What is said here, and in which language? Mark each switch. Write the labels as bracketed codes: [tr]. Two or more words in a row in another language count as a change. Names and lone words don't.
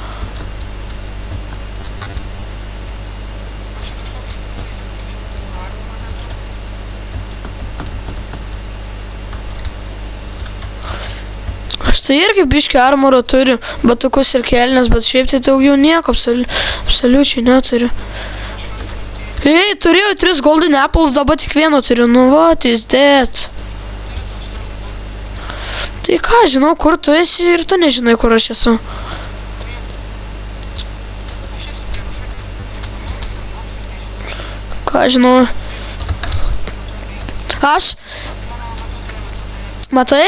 [lt] Aš tai irgi biškį armoro turiu, batukus ir kelnes, bet šiaip tai daugiau nieko, absoliučiai neturiu. Ei, turėjau 3 [en] golden apples, [lt] dabar tik vieną turiu. Nu, [en] what is that? [lt] Tai ką, žinau, kur tu esi ir tu nežinai, kur aš esu. Ką, žinau. Aš... Matai?